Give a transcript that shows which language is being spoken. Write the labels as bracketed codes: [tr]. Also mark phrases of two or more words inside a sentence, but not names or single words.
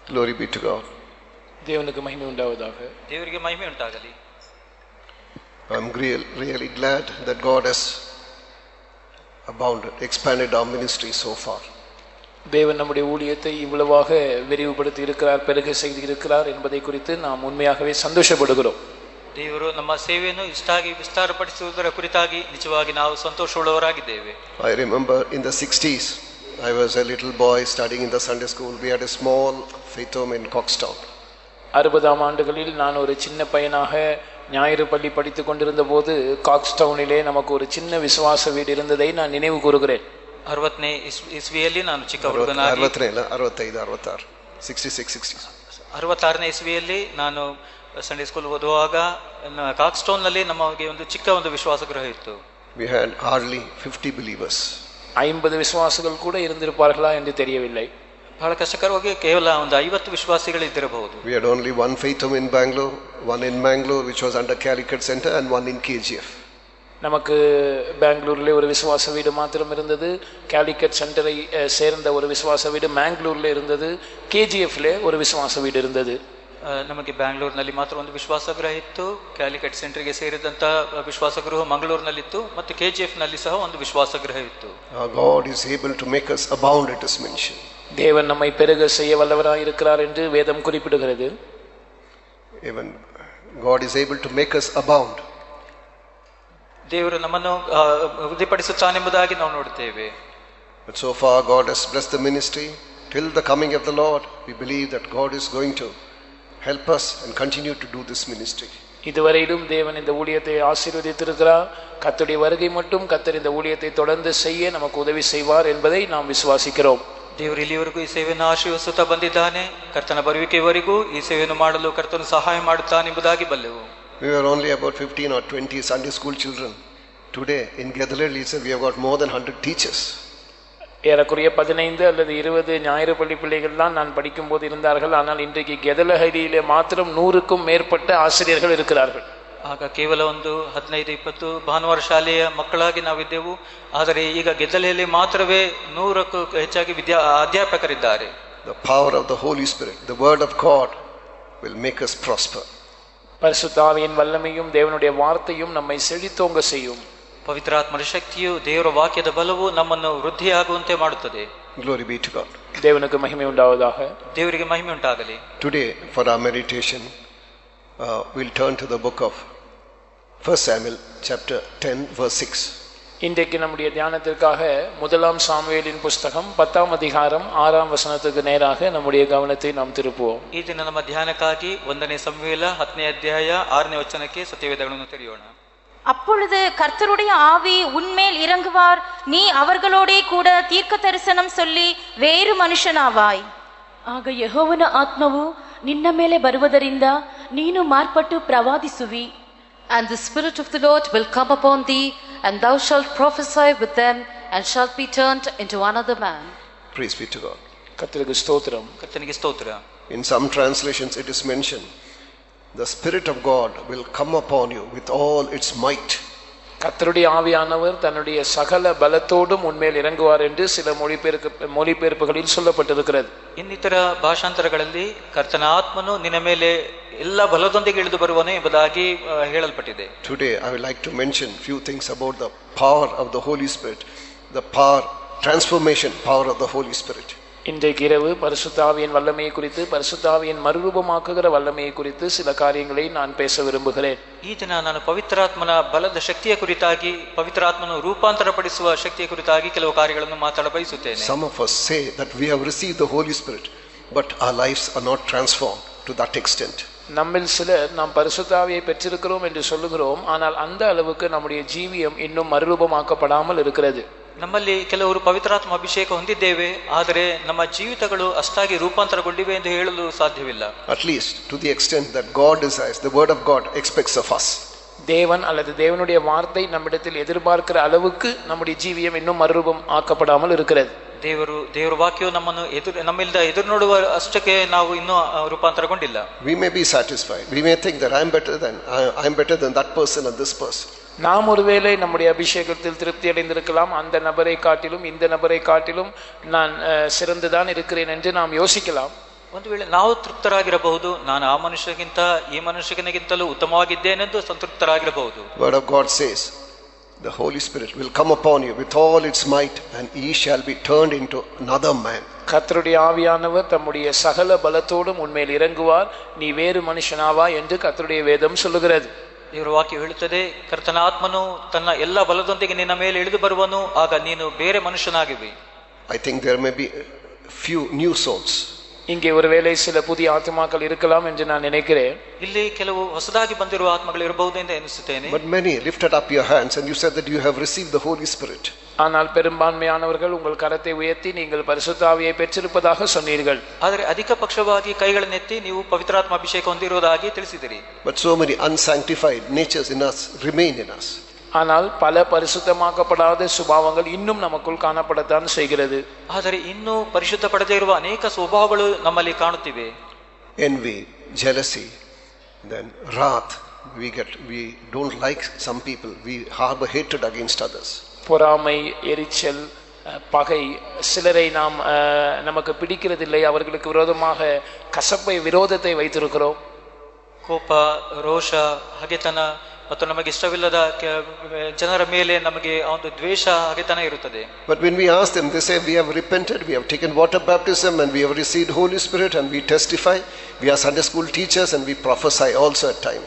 [en] Glory be to God. [ta] தேவனுக்கு மகிமை உண்டாவதாக. [kn] ದೇವರಿಗೆ ಮಹಿಮೆ ಉಂಟಾಗಲಿ. [en] I'm really glad that God has expanded our ministry so far. [ta] தேவன் நம்முடைய ஊழியத்தை இவ்வளவாக விரிவுபடுத்தி இருக்கிறார், பெருக செய்து இருக்கிறார் என்பதை குறித்து நாம் உண்மையாகவே சந்தோஷப்படுகிறோம். [kn] ದೇವರು ನಮ್ಮ ಸೇವೆಯನ್ನು ಇಷ್ಟಾಗಿ ವಿಸ್ತಾರಪಡಿಸುವುದರ ಕುರಿತಾಗಿ ನಿಜವಾಗಿ ನಾವು ಸಂತೋಷವುಳ್ಳವರಾಗಿದ್ದೇವೆ. [en] I remember in the 60s, I was a little boy studying in the Sunday school. We had a small faith home in Coxtown. [ta] 60ஆம் ஆண்டுகளில் நான் ஒரு சின்ன பையனாக ஞாயிறு பள்ளி படித்துக் கொண்டிருந்த போது காக்ஸ்டவுனிலே நமக்கு ஒரு சின்ன விசுவாச வீடு இருந்ததை நான் நினைவு கூறுகிறேன். [kn] 60ನೇ ಇಸ್ವಿಯಲ್ಲಿ ನಾನು ಚಿಕ್ಕ ಹುಡುಗನಾಗಿ 66ನೇ ಇಸ್ವಿಯಲ್ಲಿ ನಾನು [en] Sunday school [kn] ಓದುವಾಗ ಕಾಕ್ಸ್ಟೌನ್ ನಲ್ಲಿ ನಮಗೆ ಒಂದು ಚಿಕ್ಕ ಒಂದು ವಿಶ್ವಾಸ ಗೃಹ ಇತ್ತು. [en] We had hardly 50 believers. [ta] 50 விசுவாசிகள் கூட இருந்திருப்பார்களா ಎಂದು தெரியவில்லை. [kn] ಬಹಳ ಕಷ್ಟಕರವಾಗಿ ಕೇವಲ ಒಂದು 50 ವಿಶ್ವಾಸಿಗಳು ಇದ್ದಿರಬಹುದು. [en] We had only one faith home in Bangalore, one in Mangalore which was under Calicut Center and one in KGF. [ta] நமக்கு பெங்களூர்ல ஒரு விசுவாச வீடு மாத்திரம் இருந்தது. காலிக்கட் சென்டரை சேர்ந்த ஒரு விசுவாச வீடு மேங்களூர்ல இருந்தது. KGFல ஒரு விசுவாச வீடு இருந்தது. [kn] ನಮಗೆ ಬ್ಯಾಂಗ್ಳೂರಿನಲ್ಲಿ ಮಾತ್ರ ಒಂದು ವಿಶ್ವಾಸ ಗೃಹ ಇತ್ತು. ಕ್ಯಾಲಿಕಟ್ ಸೆಂಟರ್ಗೆ ಸೇರಿದಂತ ವಿಶ್ವಾಸ ಗೃಹ ಮಂಗಳೂರಿನಲ್ಲಿತ್ತು ಮತ್ತು KGF ನಲ್ಲಿ ಸಹ ಒಂದು ವಿಶ್ವಾಸ ಗೃಹ ಇತ್ತು. [en] God is able to make us abound, it is mentioned. [ta] தேவன் நம்மை பெருக செய்ய வல்லவராய் இருக்கிறார் என்று வேதம் குறிப்பிடுகிறது. [en] Even God is able to make us abound. [kn] ದೇವರು ನಮ್ಮನ್ನು ವೃದ್ಧಿಪಡಿಸುತ್ತಾನೆಂಬುದಾಗಿ ನಾವು ನೋಡುತ್ತೇವೆ. [en] But so far God has blessed the ministry. Till the coming of the Lord, we believe that God is going to help us and continue to do this ministry. [ta] இதுவரையிலும் தேவன் இந்த ஊழியத்தை ஆசீர்வதித்திருக்கிறார். கர்த்தருடைய வருகை மட்டும் கர்த்தர் இந்த ஊழியத்தை தொடர்ந்து செய்ய நமக்கு உதவி செய்வார் என்பதை நாம் விசுவாசிக்கிறோம். [kn] ದೇವರು ಇಲ್ಲಿವರೆಗೂ ಈ ಸೇವೆಯನ್ನು ಆಶೀರ್ವದಿಸುತ್ತಾ ಬಂದಿದ್ದಾನೆ. ಕರ್ತನ ಬರುವಿಕೆವರೆಗೂ ಈ ಸೇವೆಯನ್ನು ಮಾಡಲು ಕರ್ತನು ಸಹಾಯ ಮಾಡುತ್ತಾನೆ ಎಂಬುದಾಗಿ ಬಲ್ಲೆವು. [en] We were only about 15 or 20 Sunday school children. Today in Gedalelli we have got more than 100 teachers. [ta] ஏறக்குறைய 15 அல்லது 20 ஞாயிறு பள்ளி பிள்ளைகள் தான் நான் படிக்கும் போது இருந்தார்கள். ஆனால் இன்றைக்கு கெதலஹரியிலே மாத்திரம் 100க்கும் மேற்பட்ட ஆசிரியர்கள் இருக்கிறார்கள். [kn] ಆಗ ಕೇವಲ ಒಂದು 15-20 ಭಾನುವಾರ ಶಾಲೆಯ ಮಕ್ಕಳಾಗಿ ನಾವಿದ್ದೆವು. ಆದರೆ ಈಗ ಗೆದ್ದಲೆಯಲ್ಲಿ ಮಾತ್ರವೇ 100ಕ್ಕೂ ಹೆಚ್ಚಾಗಿ ಅಧ್ಯಾಪಕರಿದ್ದಾರೆ. [en] The power of the Holy Spirit, the word of God will make us prosper. [ta] பரிசுத்த ஆவியின் வல்லமையும் தேவனுடைய வார்த்தையும் நம்மை செழித்தோங்க செய்யும். [kn] ಪವಿತ್ರಾತ್ಮರ ಶಕ್ತಿಯು ದೇವರ ವಾಕ್ಯದ ಬಲವು ನಮ್ಮನ್ನು ವೃದ್ಧಿಯಾಗುವಂತೆ ಮಾಡುತ್ತದೆ. [en] Glory be to God. [ta] தேவனுக்கு மகிமை உண்டாவதாக. [kn] ದೇವರಿಗೆ ಮಹಿಮೆ ಉಂಟಾಗಲಿ. [en] Today for our meditation we'll turn to the book of 1 Samuel chapter 10 verse 6. [ta] இன்றைக்கு நம்முடைய தியானத்திற்காக முதலாம் சாமுவேலின் புஸ்தகம் 10ஆம் அதிகாரம் 6ஆம் வசனத்துக்கு நேராக நம்முடைய கவனத்தை நாம் திருப்புவோம். [kn] ಈ ದಿನ ನಮ್ಮ ಧ್ಯಾನಕ್ಕಾಗಿ 1ನೇ ಸಮುವೇಲ 10ನೇ ಅಧ್ಯಾಯ 6ನೇ ವಚನಕ್ಕೆ ಸತ್ಯವೇದಗಳನ್ನು ತೆರೆಯೋಣ. [ta] அப்பொழுது கர்த்தருடைய ஆவி உன்மேல் இறங்குவார், நீ அவர்களோடே கூட தீர்க்க தரிசனம் சொல்லி வேறு ಮನುಷ್ಯನಾವಾಯ್. [kn] ಆಗ ಯೆಹೋವನ ಆತ್ಮವು ನಿನ್ನ ಮೇಲೆ ಬರುವುದರಿಂದ ನೀನು ಮಾರ್ಪಟ್ಟು ಪ್ರವಾದಿಸುವಿ. [en] And the Spirit of the Lord will come upon thee, and thou shalt prophesy with them, and shalt be turned into another man. Praise be to God. [ta] கர்த்தருக்கு ஸ்தோத்திரம். [kn] ಕರ್ತನಿಗೆ ಸ್ತೋತ್ರ. [en] In some translations it is mentioned, the Spirit of God will come upon you with all its might. [ta] கர்த்தருடைய ஆவியானவர் தன்னுடைய சகல பலத்தோடும் உன்மேல் இறங்குவார் என்று சில மொழிபெயர்ப்புகளில் சொல்லப்பட்டிருக்கிறது. [kn] ಇನ್ನಿತರ ಭಾಷಾಂತರಗಳಲ್ಲಿ ಕರ್ತನ ಆತ್ಮನು ನಿನ್ನ ಮೇಲೆ ಎಲ್ಲ ಬಲದೊಂದಿಗೆ ಇಳಿದು ಬರುವನು ಎಂಬುದಾಗಿ ಹೇಳಲ್ಪಟ್ಟಿದೆ. [en] Today I would like to mention few things about the power of the Holy Spirit, the transformation power of the Holy Spirit. [ta] இன்றைக்கு இரவு பரிசுத்த ஆவியின் வல்லமையை குறித்து, பரிசுத்த ஆவியின் மறுரூபமாக்குகிற வல்லமையை குறித்து சில காரியங்களை நான் பேச விரும்புகிறேன். [kn] ಈ ದಿನ ನಾನು ಪವಿತ್ರಾತ್ಮನ ಬಲದ ಶಕ್ತಿಯ ಕುರಿತಾಗಿ, ಪವಿತ್ರಾತ್ಮನು ರೂಪಾಂತರಪಡಿಸುವ ಶಕ್ತಿಯ ಕುರಿತಾಗಿ ಕೆಲವು ಕಾರ್ಯಗಳನ್ನು ಮಾತಾಡ ಬಯಸುತ್ತೇನೆ. [en] Some of us say that we have received the Holy Spirit, but our lives are not transformed to that extent. [ta] நம்மில் சிலர் நாம் பரிசுத்த ஆவியை பெற்றிருக்கிறோம் என்று சொல்லுகிறோம், ஆனால் அந்த அளவுக்கு நம்முடைய ஜீவியம் இன்னும் மறுரூபமாக்கப்படாமல் இருக்கிறது. [kn] ನಮ್ಮಲ್ಲಿ ಕೆಲವರು ಪವಿತ್ರಾತ್ಮ ಅಭಿಷೇಕ ಹೊಂದಿದ್ದೇವೆ, ಆದರೆ ನಮ್ಮ ಜೀವಿತಗಳು ಅಷ್ಟಾಗಿ ರೂಪಾಂತರಗೊಂಡಿವೆ ಎಂದು ಹೇಳಲು ಸಾಧ್ಯವಿಲ್ಲ. [en] At least to the extent that God desires, the word of God expects of us. [ta] தேவன் அல்லது தேவனுடைய வார்த்தை நம்மிடத்தில் எதிர்பார்க்கிற அளவுக்கு நம்முடைய ஜீவியம் இன்னும் மறுரூபம் ஆக்கப்படாமல் இருக்கிறது. [kn] ದೇವರ ವಾಕ್ಯವು ನಮ್ಮನ್ನು ನಮ್ಮಿಂದ ಎದುರು ನೋಡುವ ಅಷ್ಟಕ್ಕೆ ನಾವು ಇನ್ನೂ ರೂಪಾಂತರಗೊಂಡಿಲ್ಲ. [en] We may be satisfied. We may think that I am better than that person and this person. [ta] நாம் ஒருவேளை நம்முடைய அபிஷேகத்தில் திருப்தி அடைந்திருக்கலாம், அந்த நபரை காட்டிலும் இந்த நபரை காட்டிலும் நான் சிறந்துதான் இருக்கிறேன் என்று நாம் யோசிக்கலாம். [kn] ಒಂದು ವೇಳೆ ನಾವು ತೃಪ್ತರಾಗಿರಬಹುದು, ನಾನು ಆ ಮನುಷ್ಯಗಿಂತ ಈ ಮನುಷ್ಯನಿಗಿಂತಲೂ ಉತ್ತಮವಾಗಿದ್ದೇನೆಂದು ಸಂತೃಪ್ತರಾಗಿರಬಹುದು. [en] Word of God says, the Holy Spirit will come upon you with all its might, and ye shall be turned into another man. [ta] கர்த்தருடைய ஆவியானவர் தம்முடைய சகல பலத்தோடும் உன்மேல் இறங்குவார், நீ வேறு மனுஷனாவா என்று கர்த்தருடைய வேதம் சொல்லுகிறது. [kn] ದೇವರ ವಾಕ್ಯ ಹೇಳುತ್ತದೆ, ಕರ್ತನ ಆತ್ಮನು ತನ್ನ ಎಲ್ಲ ಬಲದೊಂದಿಗೆ ನಿನ್ನ ಮೇಲೆ ಇಳಿದು ಬರುವನು, ಆಗ ನೀನು ಬೇರೆ ಮನುಷ್ಯನಾಗಿವಿ. [en] I think there may be few new souls. [ta] இங்கே ஒருவேளை சில புதிய ஆத்மாக்கள் இருக்கலாம் என்று நான் நினைக்கிறேன். [kn] ಇಲ್ಲಿ ಕೆಲವು ಹೊಸದಾಗಿ ಬಂದಿರುವ ಆತ್ಮಗಳು ಇರಬಹುದು ಎಂದು ಎನಿಸುತ್ತೇನೆ. [en] But many lifted up your hands and you said that you have received the Holy Spirit. [ta] ஆனால் பெரும்பான்மையானவர்கள் உங்கள் கரத்தை உயர்த்தி நீங்கள் பரிசுத்த ஆவியை பெற்றிருப்பதாக சொன்னீர்கள். [kn] ಆದರೆ ಅಧಿಕ ಪಕ್ಷವಾಗಿ ಕೈಗಳನ್ನೆತ್ತಿ ನೀವು ಪವಿತ್ರಾತ್ಮ ಅಭಿಷೇಕ ಹೊಂದಿರುವುದಾಗಿ ತಿಳಿಸಿದಿರಿ. [en] But so many unsanctified natures in us remain in us. [ta] ஆனால் பல பரிசுத்தமாக்கப்படாத சுபாவங்கள் இன்னும் நமக்குள் காணப்படத்தான் செய்கிறது. [kn] ಆದರೆ ಇನ್ನೂ ಪರಿಶುದ್ಧ ಪಡೆದೇ ಇರುವ ಅನೇಕ ಸ್ವಭಾವಗಳು ನಮ್ಮಲ್ಲಿ ಕಾಣುತ್ತಿವೆ. [en] Envy, jealousy, then wrath. We don't like some people. We harbor hatred against others. [ta] பொறாமை, எரிச்சல், பகை, சிலரை நாம் நமக்கு பிடிக்கிறதில்லை, அவர்களுக்கு விரோதமாக கசப்பை விரோதத்தை வைத்திருக்கிறோம். [kn] ಕೋಪ, ರೋಷ, ಹಗೆತನ ಮತ್ತು ನಮಗೆ ಇಷ್ಟವಿಲ್ಲದ ಜನರ ಮೇಲೆ ನಮಗೆ ಒಂದು ದ್ವೇಷ, ಹಗೆತನ ಇರುತ್ತದೆ. [en] But when we ask them, they say, we have repented, we have taken water baptism, and we have received Holy Spirit, and we testify. We are Sunday school teachers, and we prophesy also at times.